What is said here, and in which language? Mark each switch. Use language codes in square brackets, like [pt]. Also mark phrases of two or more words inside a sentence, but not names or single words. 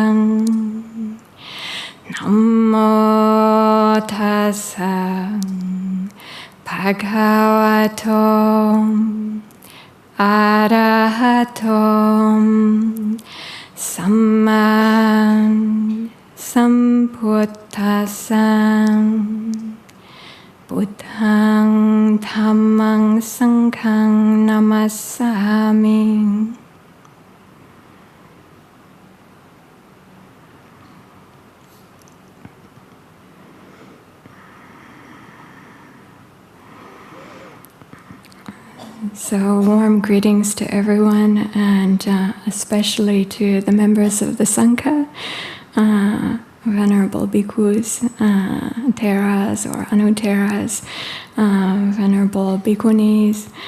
[pi] Namo Tassa Bhagavato Arahato Samma Sambuddhassa. Buddhaṃ Dhammaṃ Sanghaṃ Namasami. [en] So warm greetings to everyone, and especially to the members of the Sangha, Venerable Bhikkhus, Theras or Anutheras, Venerable Bhikkhunis,